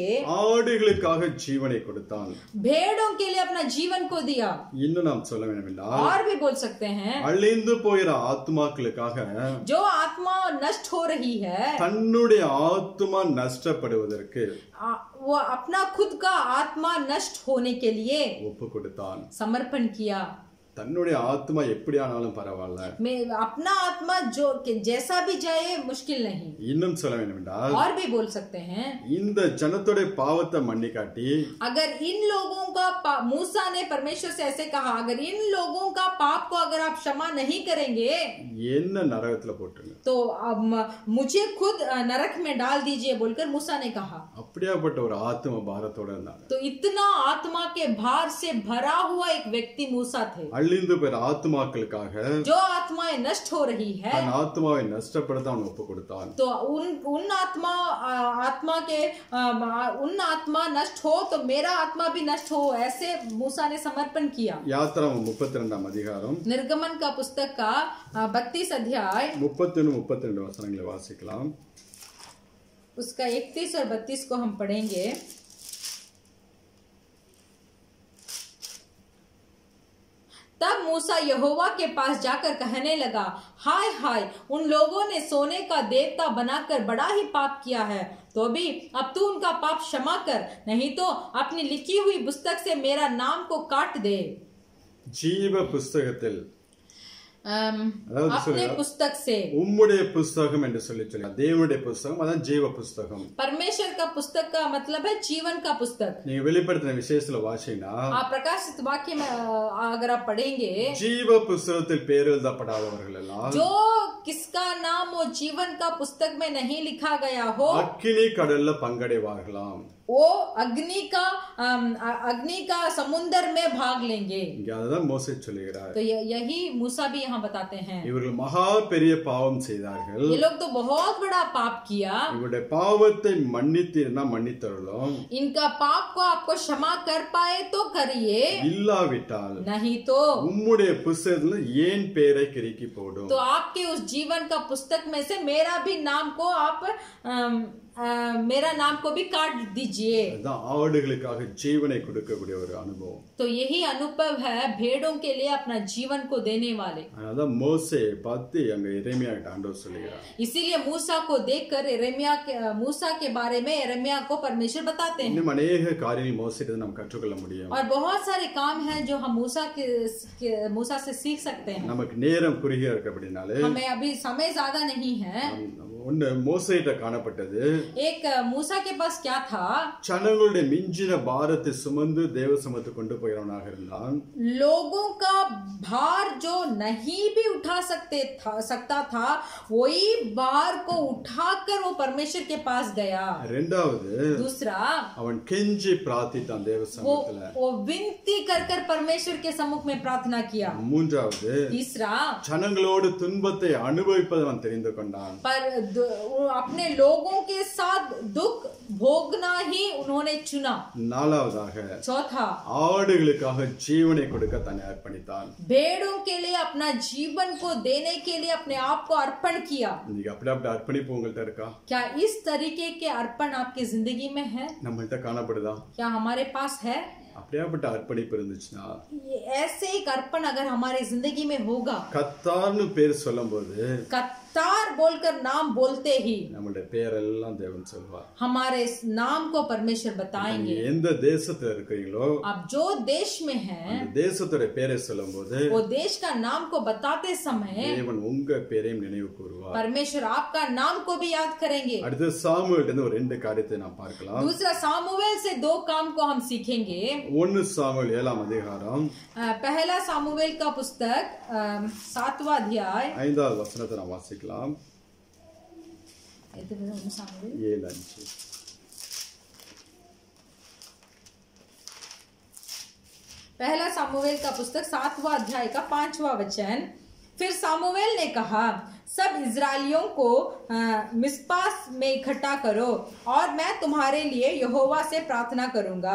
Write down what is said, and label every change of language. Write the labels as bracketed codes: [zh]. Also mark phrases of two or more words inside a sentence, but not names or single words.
[ta] ஆடுகளுக்காக ஜீவனை கொடுத்தான். [hi] भेड़ों के लिए अपना जीवन को दिया. [ta] இன்னும் நாம் சொல்ல வேண்டும் என்றால், [hi] और भी बोल सकते हैं, [ta] அழிந்து போகிற ஆத்மாக்களுக்காக [hi] जो आत्मा नष्ट हो रही है, [ta] தன்னுடைய ஆத்மா நஷ்டப்படுவதற்கு [hi] वो अपना खुद का आत्मा नष्ट होने के लिए [ta] ஒப்பு கொடுத்தான். [hi] समर्पण किया. [ta] தன்னுடைய ஆத்மா எப்படி ஆனாலும் பரவாயில்ல, [hi] अपना आत्मा जो जैसा भी जाए मुश्किल नहीं. [ta] இன்னும் சொல்ல வேண்டும் என்றால், [hi] और भी बोल सकते हैं, [ta] இந்த ஜனத்தோட பாவத்தை மன்னி காட்டி, [hi] अगर इन लोगों का मूसा ने परमेश्वर से ऐसे कहा, अगर इन लोगों का पाप को अगर आप क्षमा नहीं करेंगे [ta] என்ன நரகத்துல போட்டுருங்க, [hi] तो मुझे खुद नरक में डाल दीजिए बोलकर मूसा ने कहा. [ta] அப்படியாப்பட்ட ஒரு ஆத்ம பாரத்தோட இருந்தாங்க. [hi] तो इतना आत्मा के भार से भरा हुआ एक व्यक्ति मूसा थे. [ta] அழிந்து போகிற ஆத்மாக்களுக்காக [hi] जो आत्माएं नष्ट हो रही है, [ta] தன் ஆத்மாவை நஷ்டப்படுத்த அவன் ஒப்பு கொடுத்தான். [hi] तो उन आत्मा नष्ट हो तो मेरा आत्मा भी नष्ट हो, ऐसे मूसा ने समर्पण किया. [ta] யாத்திராகமம் 32 அதிகாரம் [hi] निर्गमन का पुस्तक का 32 अध्याय [ta] 31-32 வசனங்களை வாசிக்கலாம். [hi] उसका 31 और 32 को हम पढ़ेंगे. तब मूसा यहोवा के पास जाकर कहने लगा, हाय हाय, उन लोगों ने सोने का देवता बनाकर बड़ा ही पाप किया है। तो भी अब तू उनका पाप क्षमा कर, नहीं तो अपनी लिखी हुई पुस्तक से मेरा नाम को काट दे। [ta] ஜீவ புஸ்தகத்தில் [hi] अपने पुस्तक से, [ta] உம்முடைய புஸ்தகம் என்று சொல்லி தேவனுடைய புஸ்தகம், அதான் ஜீவ புஸ்தகம்। [hi] परमेश्वर का पुस्तक का मतलब है जीवन का पुस्तक। [ta] நீங்க வெளிப்படுத்தின விசேஷத்துல வாசிங்கன்னா, [hi] आप प्रकाशित वाक्य में अगर आप पढ़ेंगे, [ta] ஜீவ புஸ்தகத்தில் பேர் எழுதப்படாதவர்கள் எல்லாம், [hi] जो किसका नाम वो जीवन का पुस्तक में नहीं लिखा गया हो, [ta] அக்கினி கடல்ல பங்கடைவார்களாம்। [hi] वो अग्नि का समुद्र में भाग लेंगे। [ta] அதுதான் மோசே சொல்லுகிறார்। [hi] तो यही मूसा भी यहाँ बताते हैं। [ta] இவர்கள் மகா பெரிய பாவம் செய்தார்கள்। [hi] ये लोग तो बहुत बड़ा पाप किया। [ta] இவருடைய பாவத்தை மன்னித்தீர்னா மன்னித்தருளும், [hi] इनका पाप को आपको क्षमा कर पाए तो करिए, [ta] இல்லாவிட்டால் [hi] नहीं तो [ta] உம்முடைய புஸ்தகத்துல ஏன் பேரை கிறுக்கி போடும்। [hi] तो आपके उस जीवन का पुस्तक में से मेरा भी नाम को आप मेरा नाम को भी काट दीजिए। [ta] ஆடுகளுக்காக ஜீவனை கொடுக்கக்கூடிய ஒரு அனுபவம்। [hi] तो यही अनुभव है भेड़ों के लिए अपना जीवन को देने वाले। [ta] அதான் மோசே பார்த்து அங்க எரேமியா கிட்ட ஆண்டவர் சொல்லுகிறார்। [hi] इसीलिए मूसा को देखकर मूसा के बारे में यिर्मयाह को परमेश्वर बताते हैं। [ta] இன்னும் अनेक காரியங்கள் மோசேட்ட நாம் கற்றுக்கொள்ள முடியும்। [hi] और बहुत सारे काम हैं जो हम मूसा से सीख सकते हैं। [ta] நமக்கு நேரம் குறுகிய இருக்கபடினாலே [hi] हमें अभी समय ज्यादा नहीं है। [ta] ஒன்னு மோசேட்ட காணப்பட்டது, [hi] एक मूसा के पास क्या था, [ta] ஜனங்களுடைய மிஞ்சின பாரத்தை சுமந்து தேவ சமூகத்துக்கு கொண்டு போகிறவனாக இருந்தான்। [hi] लोगों का भार जो नहीं भी उठा सकता था वही भार को उठाकर वो परमेश्वर के पास गया। [ta] இரண்டாவது, [hi] दूसरा, [ta] அவன் கெஞ்சி பிரார்த்தித்தான் தேவ சமூகத்துல। [hi] वो विनती कर परमेश्वर के सम्मुख में प्रार्थना किया। [ta] மூன்றாவது, [hi] तीसरा, [ta] ஜனங்களோடு துன்பத்தை அனுபவிப்பதை அவன் தெரிந்து கொண்டான்। [hi] पर अपने लोगों के साथ दुख भोगना ही उन्होंने चुना। [ta] நாலாவதாக, [hi] चौथा, [ta] ஆடுகளுக்காக ஜீவனை கொடுக்க தன்னை அர்ப்பணித்தான்। [hi] भेड़ों के लिए अपना जीवन को देने के लिए अपने आप को अर्पण किया। [ta] இன்னைக்கு அப்படி அர்ப்பணிப்பு உங்கள்ட்ட இருக்கா? [hi] क्या इस तरीके के अर्पण आपकी जिंदगी में है? [ta] நம்மள்ட்ட காணப்படுதா? [hi] क्या हमारे पास है? [ta] அப்படியாப்பட்ட அர்ப்பணிப்பு இருந்துச்சுன்னா, [hi] ऐसे एक अर्पण अगर हमारे जिंदगी में होगा, [ta] கத்தார்னு பேர் சொல்லும்போது, [hi] कतार बोलकर नाम बोलते ही [ta] நம்மளுடைய பேரெல்லாம் தேவன் சொல்வார்। [hi] हमारे नाम को परमेश्वर बताएंगे। [ta] எந்த தேசத்துல இருக்கீங்களோ, [hi] आप जो देश में हैं, [ta] அந்த தேசத்தோட பேரை சொல்லும்போது [hi] वो देश का नाम को बताते समय [ta] தேவன் உங்க பேரையும் நினைவு கூறுவார்। [hi] परमेश्वर आपका नाम को भी याद करेंगे। [ta] அடுத்து சாமுவேல்ட்ட இருந்து ஒரு ரெண்டு காரியத்தை நாம் பார்க்கலாம்। [hi] दूसरा, सामुवेल से दो काम को हम सीखेंगे। [ta] 1 சாமுவேல் 7ஆம் அதிகாரம், [hi] पहला सामुवेल का पुस्तक 7वां अध्याय [ta] 5வது வசனத்தை நாம் வாசிக்கலாம்। 7:5 [hi] पहला सामुवेल का पुस्तक 7वां अध्याय का 5वां वचन। फिर सामुवेल ने कहा, सब इजरायलियों को मिस्पा में इकट्ठा करो और मैं तुम्हारे लिए यहोवा से प्रार्थना करूंगा।